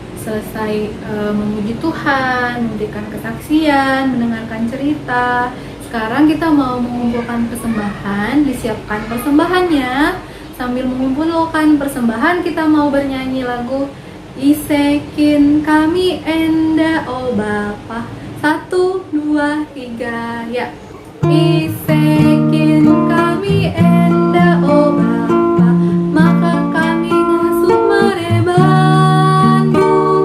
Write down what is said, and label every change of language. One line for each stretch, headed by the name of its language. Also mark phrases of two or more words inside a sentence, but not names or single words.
Indonesian: selesai memuji Tuhan, memberikan kesaksian, mendengarkan cerita. Sekarang kita mau mengumpulkan persembahan, disiapkan persembahannya. Sambil mengumpulkan persembahan, kita mau bernyanyi lagu
Batak Karo: Isekin kami enda oh Bapa.
Indonesian: 1, 2, 3 ya.
Batak Karo: Isekin kami enda oh Bapa, maka kami ngasuh merebandu.